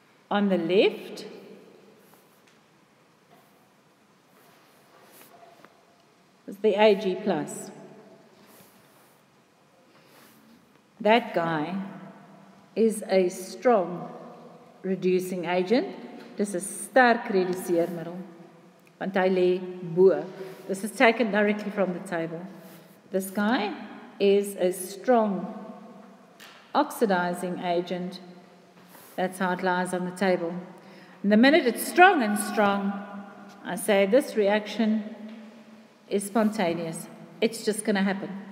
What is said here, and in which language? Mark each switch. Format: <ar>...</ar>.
<en>On the left was the Ag plus. That guy is a strong reducing agent.</en> <af>Dis 'n sterk reduseermiddel. Want hy lê bo.</af> <en>This is taken directly from the table. This guy is a strong oxidizing agent. That's how it lies on the table. And the minute it's strong and strong, I say this reaction is spontaneous. It's just going to happen.</en>